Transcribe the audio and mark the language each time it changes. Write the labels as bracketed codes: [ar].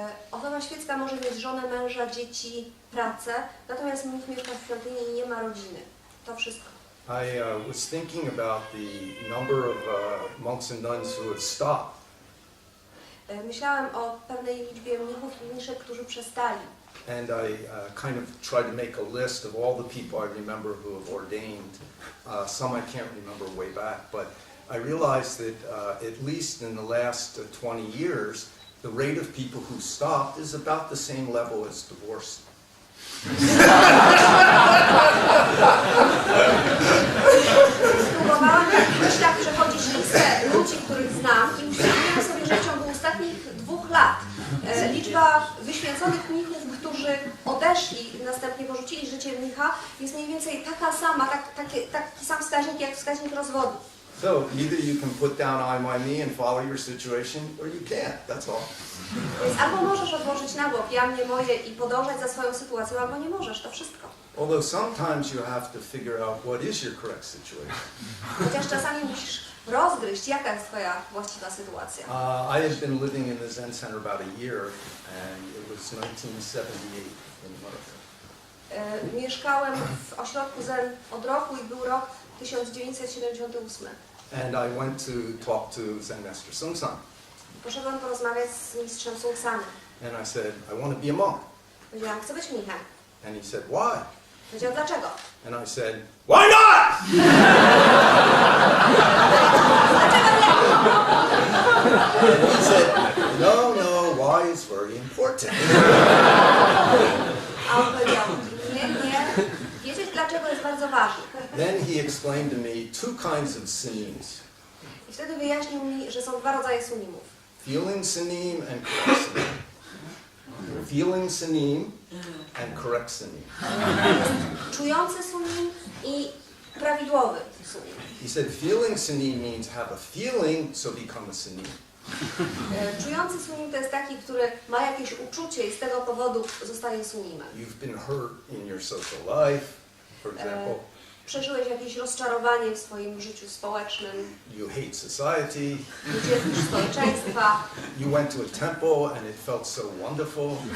[pl] Osoba świecka może mieć żonę, męża, dzieci, pracę, natomiast mnich mieszka w świątyni i nie ma rodziny. To wszystko. [en] I was thinking about the number of monks and nuns who have stopped. [pl] Myślałem o pewnej liczbie mnichów i mniszek, którzy przestali. [en] And I kind of tried to make a list of all the people I remember who have ordained. Some I can't remember way back, but I realized that at least in the last 20 years, the rate of people who stopped is about the same level as divorce. [pl] Spróbowałam w myślach przechodzić listę ludzi, których znam i uświadomiłam sobie, że w ciągu ostatnich 2 lat liczba wyświęconych mnichów, którzy odeszli i następnie porzucili życie mnicha, jest mniej więcej taka sama, taki sam wskaźnik jak wskaźnik rozwodu. [en] So either you can put down I, my, me and follow your situation, or you can't. That's all. [pl] Więc albo możesz odłożyć na bok ja, mnie, moje i podążać za swoją sytuacją, albo nie możesz, to wszystko. [en] Although sometimes you have to figure out what is your correct situation. [pl] Chociaż czasami musisz rozgryźć, jaka jest twoja właściwa sytuacja. [en] I had been living in the Zen Center about a year, and it was 1978 in America. [pl] Mieszkałem w ośrodku Zen od roku i był rok 1978. [en] And I went to talk to Zen Master Seung Sahn. [pl] Poszedłem porozmawiać z mistrzem Seung Sahnem. [en] And I said, I want to be a monk. [pl] Powiedziałam, chcę być mnichem. [en] And he said, why? [pl] Powiedział, dlaczego? [en] And I said, why not? [pl] Dlaczego nie? [en] And he said, no, why is very important. [pl] A on powiedział, nie, wiedzieć dlaczego jest bardzo ważne. [en] Then he explained to me 2 kinds of sanims. [pl] I wtedy wyjaśnił mi, że są 2 rodzaje sunimów. [en] Feeling sanim and correct sanim. Feeling sanim and correct sanim. [pl] Czujący sunim i prawidłowy sunim. [en] He said feeling sanim means have a feeling, so become a sanim. [pl] Czujący sunim to jest taki, który ma jakieś uczucie i z tego powodu zostaje sunimem. [en] You've been hurt in your social life, for example. [pl] Przeżyłeś jakieś rozczarowanie w swoim życiu społecznym. [en] You hate society. [pl] Nie cierpisz społeczeństwa. [en] You went to a temple and it felt so wonderful.